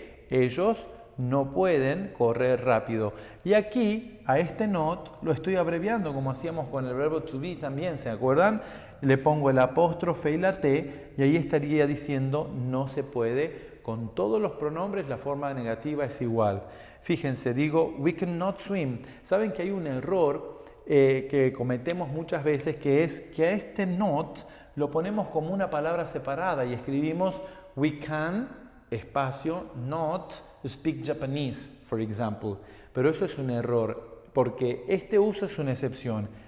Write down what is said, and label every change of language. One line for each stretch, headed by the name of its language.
Spanish: Ellos no pueden correr rápido. Y aquí, a este not, lo estoy abreviando como hacíamos con el verbo to be también, ¿se acuerdan? Le pongo el apóstrofe y la T, y ahí estaría diciendo no se puede. Con todos los pronombres la forma negativa es igual. Fíjense, digo,
English: we cannot swim.
Spanish: ¿Saben que hay un error que cometemos muchas veces, que es que a este not lo ponemos como una palabra separada y escribimos
English: we can,
Spanish: espacio,
English: not speak Japanese, for example.
Spanish: Pero eso es un error, porque este uso es una excepción.